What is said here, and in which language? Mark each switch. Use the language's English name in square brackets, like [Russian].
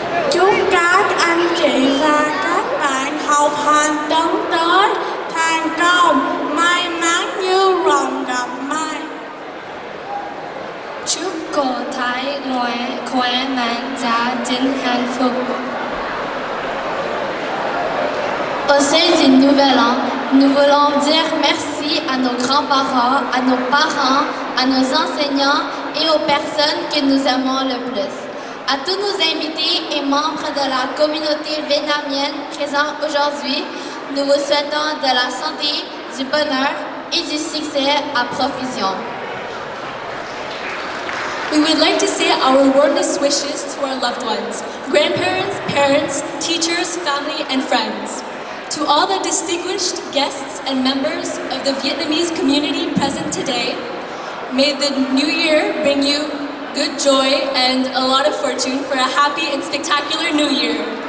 [Vietnamese] Chúc các anh chị và các bạn học hành tấn tới thành công, may mắn như rồng gặp may. Chúc cô Thái khỏe mạnh, gia đình hạnh phúc. [French] Au sein du Nouvel An, nous voulons dire merci à nos grands-parents, à nos parents, à nos enseignants et aux personnes que nous aimons le plus. À tous nos invités et membres de la communauté vietnamienne présents aujourd'hui, nous vous souhaitons de la santé, du bonheur et du succès à profusion. [English] We would like to say our warmest wishes to our loved ones, grandparents, parents, teachers, family, and friends. To all the distinguished guests and members of the Vietnamese community present today, may the new year bring you good joy and a lot of fortune for a happy and spectacular new year.